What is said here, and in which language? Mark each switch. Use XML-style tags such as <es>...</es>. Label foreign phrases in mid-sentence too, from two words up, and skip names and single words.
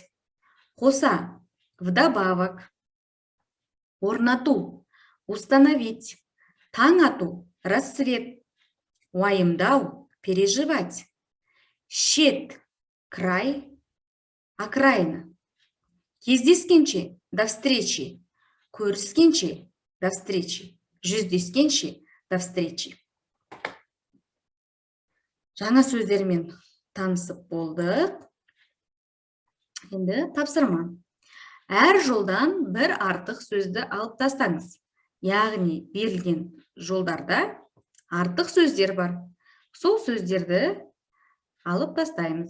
<kk>Қоса, вдобавок. Орнату, установить. Таң ату, рассвет. Уайымдау, переживать.</kk> <ru>Шет, край, окраина.</ru> <kk>Кездескенше,</kk> <ru>до встречи. Көріскенше, до встречи. Жүздескенше, до встречи.</ru> <kk>Жаңа сөздермен танысып болдық. Енді тапсырма. Әр жолдан бір артық сөзді алып тастаңыз. Яғни берілген жолдарда артық сөздер бар. Сол сөздерді алып тастаймыз.</kk>